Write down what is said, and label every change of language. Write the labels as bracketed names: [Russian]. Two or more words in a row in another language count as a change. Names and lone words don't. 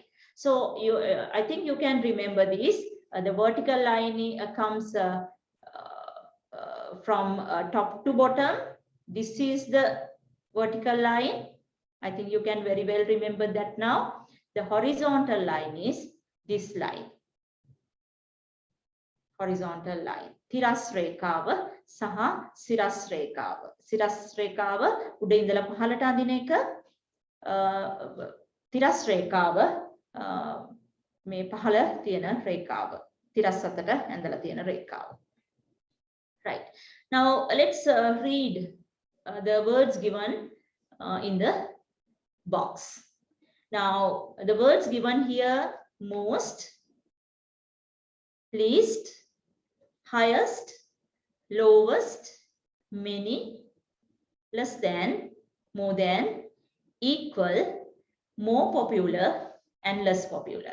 [English] So you, I think you can remember these. The vertical line comes from top to bottom. This is the vertical line. I think you can very well remember that now. The horizontal line is this line. Horizontal line. [Sinhala] තිරස් රේඛාව සහ සිරස් රේඛාව. සිරස් රේඛාව උඩ ඉඳලා පහළට අඳින එක. තිරස් රේඛාව මේ පහළ තියෙන රේඛාව. තිරස් අතට ඇඳලා තියෙන රේඛාව. [English] Right. Now let's read the words given in the box. Now the words given here: most, least, highest, lowest, many, less than, more than, equal, more popular, and less popular.